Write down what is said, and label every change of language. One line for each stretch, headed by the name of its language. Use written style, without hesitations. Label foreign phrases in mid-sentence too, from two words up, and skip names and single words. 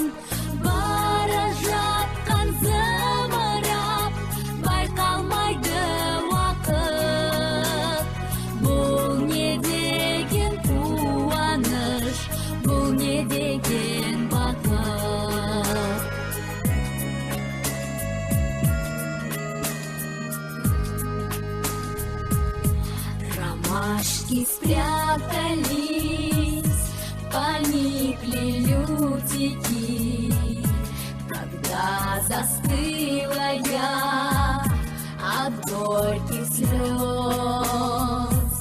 Kazakh: Бара жатқан зымырап, байқалмайды уақыт. Бұл не деген қуаныш, бұл не деген бақыт.
Russian: Ромашки спрятались, поникли лютики, когда застыла я от горьких слез.